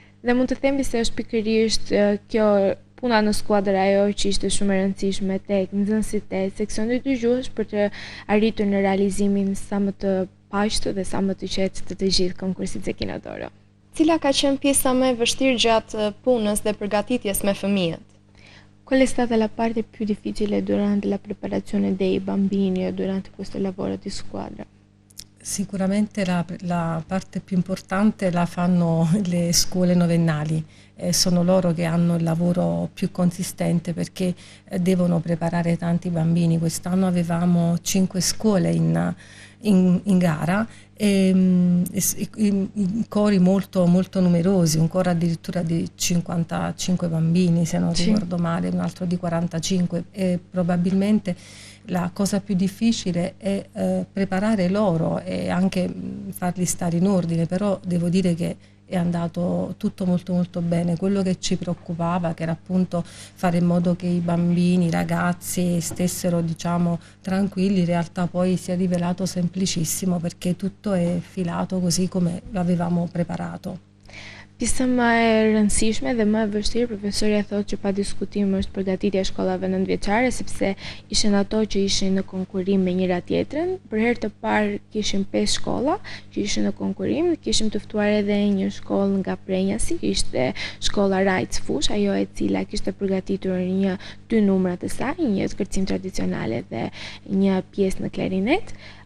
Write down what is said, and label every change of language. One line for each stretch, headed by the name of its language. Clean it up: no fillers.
Albanian: Dhe mund të themi se është pikërisht kjo puna në skuadër ajo që ishte shumë e rëndësishme tek nxënësit e seksionit dëgjues për të arritur në realizimin sa më të paqët dhe sa më të qetë të gjithë konkursit Zekino d'Oro. Cila ka qenë pjesa më e vështirë gjatë punës dhe përgatitjes me fëmijët?
Italian: Qual è stata la parte più difficile durante la preparazione dei bambini durante questo lavoro di squadra? Sicuramente la parte più importante la fanno le scuole novennali, sono loro che hanno il lavoro più consistente perché devono preparare tanti bambini. Quest'anno avevamo 5 scuole in gara e i cori molto numerosi, un coro addirittura di 55 bambini se non ricordo male, un altro di 45, e probabilmente la cosa più difficile è preparare loro e anche farli stare in ordine, però devo dire che è andato tutto molto bene. Quello che ci preoccupava, che era appunto fare in modo che i bambini, i ragazzi stessero, diciamo, tranquilli, in realtà poi si è rivelato semplicissimo perché tutto è filato così come lo avevamo preparato.
Albanian: Pjesa më e rëndësishme dhe më e vështirë, profesorja thotë që pa diskutim është përgatitja e shkollave nëntëvjeçare, sepse ishin ato që ishin në konkurim me njëra tjetrën. Për herë të parë kishim 5 shkolla që ishin në konkurim, kishim të ftuar edhe një shkollë nga Prenjasi, ishte shkolla Rajc Fush, ajo e cila kishte përgatitur një 2 numra të saj, një kërcim tradicionale dhe një pjesë në klarinet.